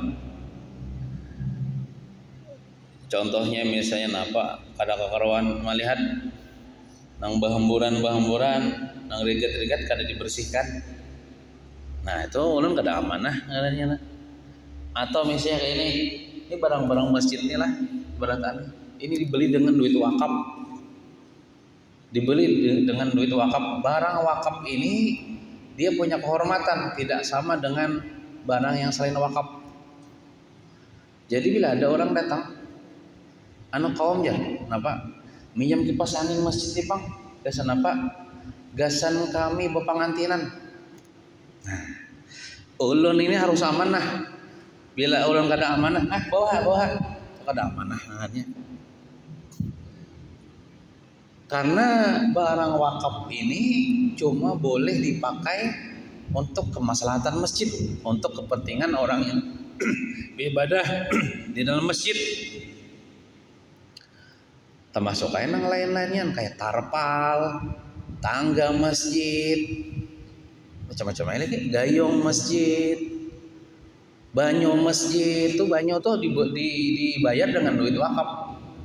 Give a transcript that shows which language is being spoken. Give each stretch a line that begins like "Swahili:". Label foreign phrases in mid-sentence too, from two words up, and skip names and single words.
Banjar: Contohnya misalnya napa kada kakaruan melihat nang bahamburan nang rigat kada dibersihkan. Nah itu ulun kada amanah ngarannya. Atau misalnya kayak ini barang-barang masjid ini lah beratan,
Indonesian: ini dibeli dengan duit wakaf, barang wakaf ini dia punya kehormatan tidak sama dengan barang yang selain wakaf.
Banjar: Jadi bila ada orang datang kaum ya napa minjam kipas angin masjid Bang, gasan apa? Gasan kami bepangantinan. Nah, ulun ini harus amanah. Bila ulun kada amanah, bawa kada amanah hanya.
Indonesian: Karena barang wakaf ini cuma boleh dipakai untuk kemaslahatan masjid, untuk kepentingan orang yang beribadah di dalam masjid.
Banjar: Termasuk kayak nang lain-lainnya kayak tarpal, tangga masjid, macam-macam lagi, gayung masjid, banyo masjid. Tuh banyo tuh dibayar dengan duit wakaf.